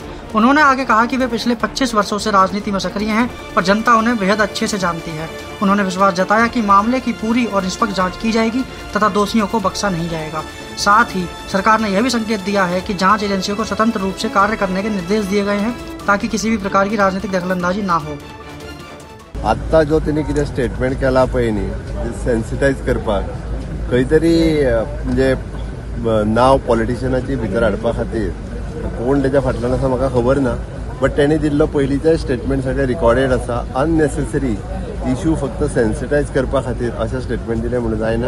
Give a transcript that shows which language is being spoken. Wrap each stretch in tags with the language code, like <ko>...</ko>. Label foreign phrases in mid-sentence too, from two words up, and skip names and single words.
<hi>उन्होंने आगे कहा कि वे पिछले 25 वर्षों से राजनीति में सक्रिय हैं और जनता उन्हें बेहद अच्छे से जानती है। उन्होंने विश्वास जताया कि मामले की पूरी और निष्पक्ष जांच की जाएगी तथा दोषियों को बख्शा नहीं जाएगा। साथ ही सरकार ने यह भी संकेत दिया है कि जांच एजेंसियों को स्वतंत्र रूप से कार्य करने के निर्देश दिए गए हैं ताकि किसी भी प्रकार की राजनीतिक दखलंदाजी ना हो।</hi> <kok>आता जो त्यांनी कितें स्टेटमेंट केला पळय न्ही, सेन्सिटायज करपाक खंय तरी म्हणजे नाव पॉलिटिशियनाची भितर हाडपा खातीर कोण तेच्या फाटल्यान आसा म्हाका खबर ना, बट तेणी दिल्लो पयलींचे स्टेटमेंट सगळे रिकॉर्डेड आसा।</kok> <en>unnecessary issue</en> <kok>फक्त सेन्सिटायज करपा खातीर अशें स्टेटमेंट दिलें म्हणून जायना।</kok>